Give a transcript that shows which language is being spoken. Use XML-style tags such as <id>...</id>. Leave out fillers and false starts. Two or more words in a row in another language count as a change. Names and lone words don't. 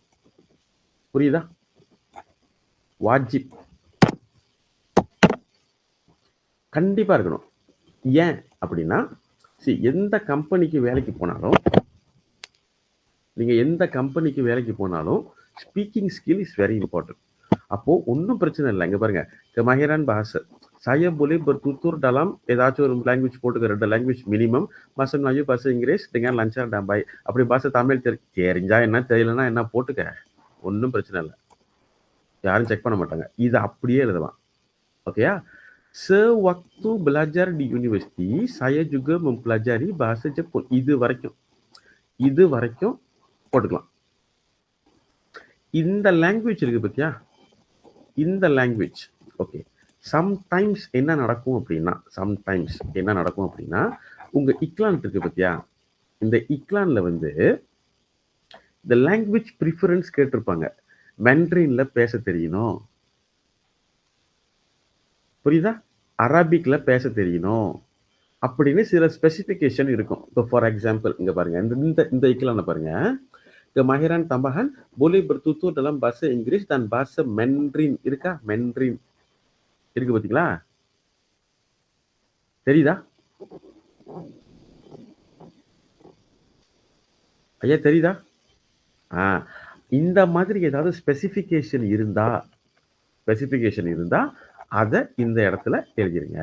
<ta>புரியுதா? வாஜிப் கண்டிப்பா இருக்கணும். ஏன் அப்படின்னா எந்த கம்பெனிக்கு வேலைக்கு போனாலும் நீங்க எந்த கம்பெனிக்கு வேலைக்கு போனாலும்</ta> <en>speaking skill is very important.</en> <ta>அப்போ ஒன்றும் பிரச்சனை இல்லை. இங்க பாருங்க</ta> <ms>kemahiran bahasa saya boleh bertutur dalam</ms> <ta>ஏதாச்சும் ஒரு லாங்குவேஜ் போட்டுக்க 2</ta> <en>language minimum.</en> <ms>bahasa Melayu bahasa Inggris dengan lancar dan baik.</ms> <ta>அப்படி பாஷை தமிழ் தெரிஞ்சா என்ன தெரியலன்னா என்ன போட்டுக்க, ஒன்றும் பிரச்சனை இல்லை, யாரும் செக் பண்ண மாட்டாங்க. இதை அப்படியே எழுதலாம். ஓகேயா?</ta> <ms>Sewaktu belajar di university saya juga mempelajari bahasa Jepun.</ms> <ta>இது வரைக்கும் போட்டுக்கலாம். இந்த லாங்குவேஜ் இருக்கு பத்தியா, இந்த லாங்குவேஜ் ஓகே. சம்டைம்ஸ் என்ன நடக்கும் அப்படின்னா உங்க இக்லான் இருக்கு பத்தியா, இந்த இக்லான்ல வந்து இந்த</ta> <en>language preference</en> <ta>கேட்டிருப்பாங்க. மெண்ட்ரின்ல பேச தெரியணும், புரியுதா? அரபிக்ல பேச தெரியணும் அப்படின்னு சில ஸ்பெசிஃபிகேஷன் இருக்கும். இப்போ</ta> <en>for example</en> <ta>இங்க பாருங்க, இந்த இக்லான பாருங்க,</ta> <ms>kemahiran tambahan boleh bertutur dalam bahasa Inggris dan bahasa Mandarin.</ms> <ta>இருக்கா? Mandarin இருக்கு பாத்தீங்களா? தெரியுதா ஐயா? தெரியுதா? இந்த மாதிரி ஏதாவது ஸ்பெசிஃபிகேஷன் இருந்தா அதை இந்த இடத்துல எழுதிருங்க.</ta>